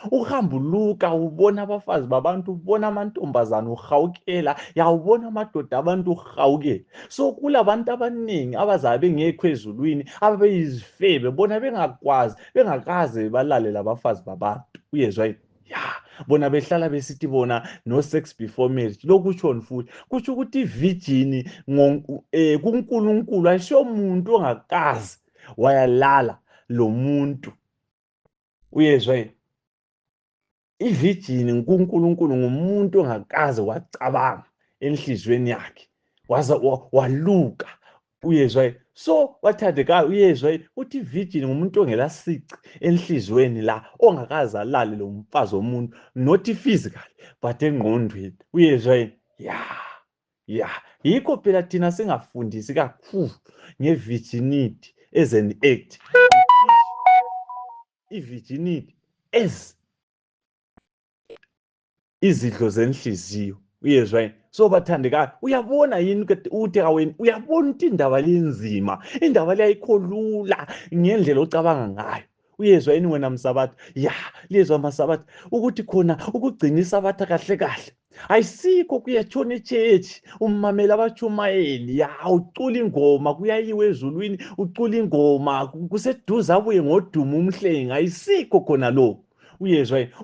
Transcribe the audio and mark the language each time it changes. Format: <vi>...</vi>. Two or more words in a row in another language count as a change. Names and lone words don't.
<nd>Uhamba uluka ubona abafazi babantu, ubona amantombazana uhawukela, yawubona amadoda abantu uhawukela. So kulabantu abaningi abazabe bengekho ezulwini ababeyizifebe bona bengakwazi, bengakaze balale labafazi babantu, uyezwa yini? Ya, bona behlala besithi bona</nd> <en>no sex before marriage.</en> <nd>Lokhu kutshoni futhi? Kutsho ukuthi i-virgin kuNkulunkulu ayisiyo muntu ongakaze wayalala lo muntu, uyezwa yini? I-virgin kuNkulunkulu ngumuntu ongakaze wacabanga enhliziyweni yakhe waza waluka, uyezwa yini? So bathandekayo, uyezwa yini? Uthi i-virgin ngumuntu ongelasici enhliziyweni la, ongakaze alale lo mfazi womuntu,</nd> <en>not physically but</en> <nd>engqondweni, uyezwa yini? Ya, yikho phela thina singafundisi kakhulu nge-virginity</nd> <en>as an act,</en> <nd>i-virginity as izidlo zenhliziyo, uyezwa yini? So bathandekayo, uyabona yini ukuthi kaweni, uyabona ukuthi indaba lenzima, indaba le ayikho lula ngendlela ocabanga ngayo, uyezwa yini wena msabatha? Ya, liyezwa masabatha ukuthi khona ukugcina isabatha kahle kahle ayisikho kuyatshona echechi umamela abatshumayeli, ya ucula ingoma, kuyayiwa ezulwini ucula ingoma, kuseduze abuye ngodumo umhlengi, ayisikho khona lokho, uyezwa yini?</nd>